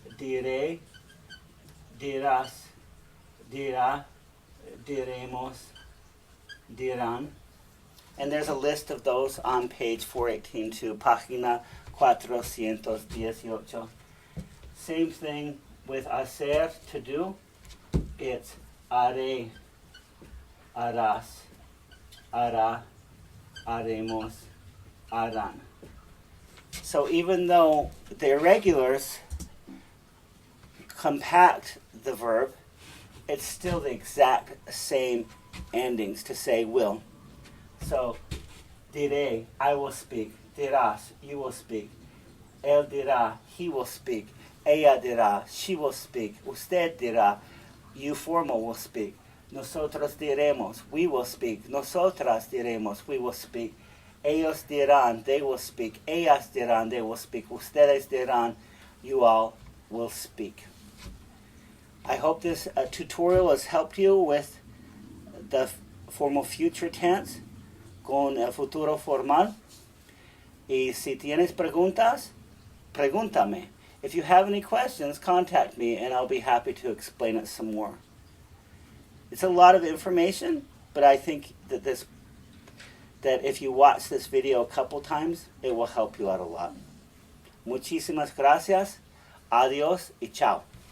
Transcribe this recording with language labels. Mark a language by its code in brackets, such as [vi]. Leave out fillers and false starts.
[es] Diré, dirás, dirá, diremos, dirán. [en] And there's a list of those on page 418 too, [es] página 418. [en] Same thing with hacer, to do. It's [es] haré, harás, hará, haremos, harán. [en] So even though the irregulars compact the verb, it's still the exact same endings to say will. So, diré, I will speak. Dirás, you will speak. [es] Él dirá, [en] he will speak. [es] Ella dirá, [en] she will speak. [es] Usted dirá, [en] you formal will speak. [es] Nosotros diremos, [en] we will speak. [es] Nosotras diremos, [en] we will speak. [es] Ellos dirán, [en] they will speak. [es] Ellas dirán, [en] they will speak. [es] Ustedes dirán, [en] you all will speak. I hope this tutorial has helped you with the formal future tense [es] con el futuro formal. Y si tienes preguntas, pregúntame. [en] If you have any questions, contact me and I'll be happy to explain it some more. It's a lot of information, but I think that if you watch this video a couple times, it will help you out a lot. [es] Muchísimas gracias. Adiós y chao.